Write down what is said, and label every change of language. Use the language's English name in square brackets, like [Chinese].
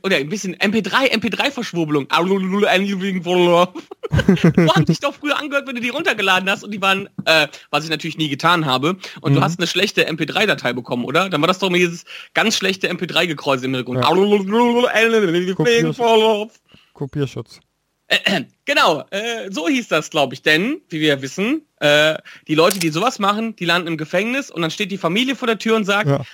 [German] Oder ein bisschen MP3-Verschwurbelung. [English] I would do anything for love. [German] Du hast dich doch früher angehört, wenn du die runtergeladen hast und die waren, was ich natürlich nie getan habe. Und du hast eine schlechte MP3-Datei bekommen, oder? Dann war das doch mal dieses ganz schlechte MP3-Gekreuz im Hintergrund. Ja. [English] I would do anything for love. Kopierschutz. [German] Genau, so hieß das, glaube ich, denn, wie wir wissen, die Leute, die sowas machen, die landen im Gefängnis und dann steht die Familie vor der Tür und sagt, ja.